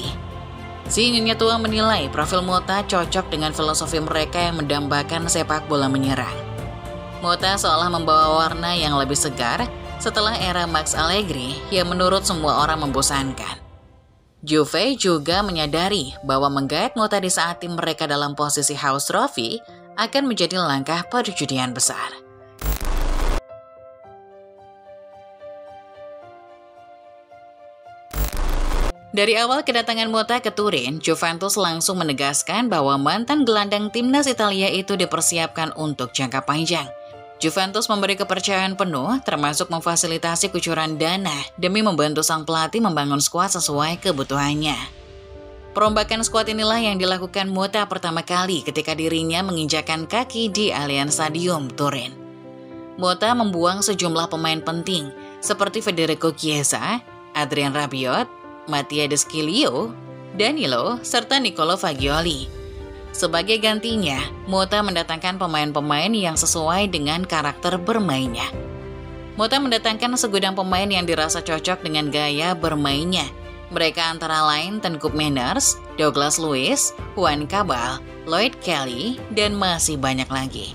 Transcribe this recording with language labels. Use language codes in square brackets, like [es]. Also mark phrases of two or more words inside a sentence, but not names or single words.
[id] Si nyonya tua menilai profil Motta cocok dengan filosofi mereka yang mendambakan sepak bola menyerang. Motta seolah membawa warna yang lebih segar setelah era Max Allegri yang menurut semua orang membosankan. Juve juga menyadari bahwa menggait Motta di saat tim mereka dalam posisi [en] house trophy [id] akan menjadi langkah perjudian besar. Dari awal kedatangan Motta ke Turin, Juventus langsung menegaskan bahwa mantan gelandang timnas Italia itu dipersiapkan untuk jangka panjang. Juventus memberi kepercayaan penuh, termasuk memfasilitasi kucuran dana demi membantu sang pelatih membangun skuad sesuai kebutuhannya. Perombakan skuad inilah yang dilakukan Motta pertama kali ketika dirinya menginjakan kaki di Allianz Stadium, Turin. Motta membuang sejumlah pemain penting seperti Federico Chiesa, Adrien Rabiot, Mattia De Sciglio, Danilo, serta Nicolo Fagioli. Sebagai gantinya, Motta mendatangkan pemain-pemain yang sesuai dengan karakter bermainnya. Motta mendatangkan segudang pemain yang dirasa cocok dengan gaya bermainnya. Mereka antara lain Tengku Manners, Douglas Luiz, Juan Cabal, Lloyd Kelly, dan masih banyak lagi.